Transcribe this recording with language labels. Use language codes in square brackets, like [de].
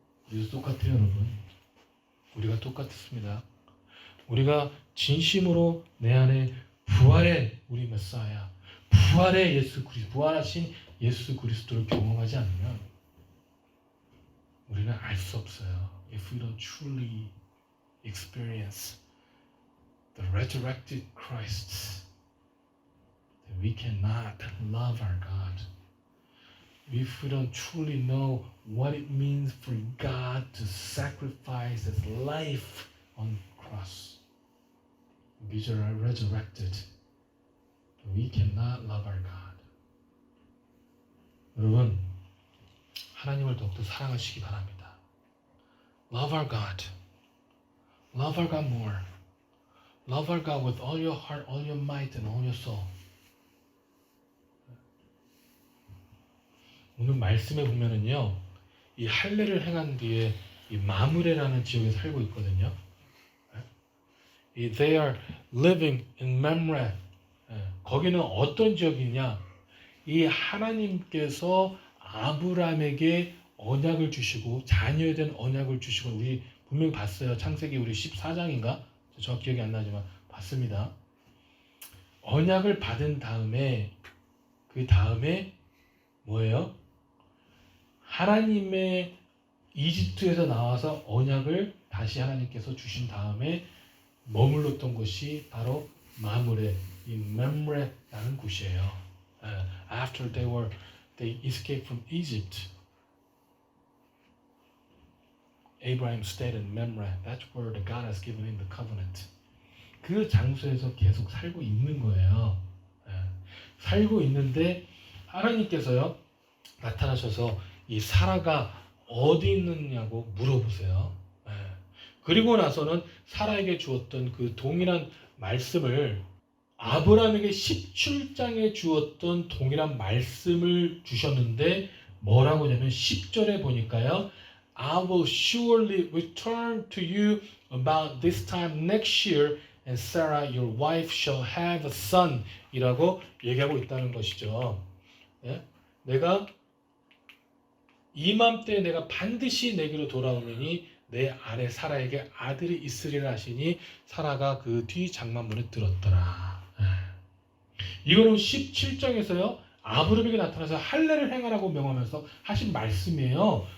[ko] 우리도 똑같아요 여러분. 우리가 똑같습니다. 우리가 진심으로 내 안에 부활의 우리 메사야 부활의 예수 그리스도 부활하신 예수 그리스도를 경험하지 않으면 우리는 알 수 없어요. [en] If we don't truly experience the resurrected Christ, then we cannot love our God. If we don't truly know what it means for God to sacrifice His life on the cross, be resurrected, we cannot love our God. [ko] 여러분, 하나님을 더욱더 사랑하시기 바랍니다. [en] Love our God. Love our God more. Love our God with all your heart, all your might, and all your soul. [ko] 오늘 말씀에 보면은요, 이 할례를 행한 뒤에 이 마므레라는 지역에 살고 있거든요. [en] They are living in Mamre. [ko] 거기는 어떤 지역이냐? 이 하나님께서 아브라함에게 언약을 주시고 자녀에 대한 언약을 주시고 우리 분명히 봤어요. 창세기 우리 14장인가? 저 기억이 안 나지만 봤습니다. 언약을 받은 다음에 그 다음에 뭐예요? 하나님의 이집트에서 나와서 언약을 다시 하나님께서 주신 다음에 머물렀던 곳이 바로 마므레, 이 멤레라는 곳이에요. [en] After they escaped from Egypt, Abraham stayed in Mamre. That's where the God has given him the covenant. [ko] 그 장소에서 계속 살고 있는 거예요. 살고 있는데 하나님께서요 나타나셔서 이 사라가 어디 있느냐고 물어보세요. 그리고 나서는 사라에게 주었던 그 동일한 말씀을 아브라함에게 17장에 주었던 동일한 말씀을 주셨는데 뭐라고 하냐면 10절에 보니까요. [en] I will surely return to you about this time next year and Sarah your wife shall have a son [ko] 이라고 얘기하고 있다는 것이죠. 내가 이맘때 내가 반드시 내게로 돌아오느니 내 아내 사라에게 아들이 있으리라 하시니 사라가 그 뒤 장막문에 들었더라. 이거는 17장에서요. 아브라함에게 나타나서 할례를 행하라고 명하면서 하신 말씀이에요.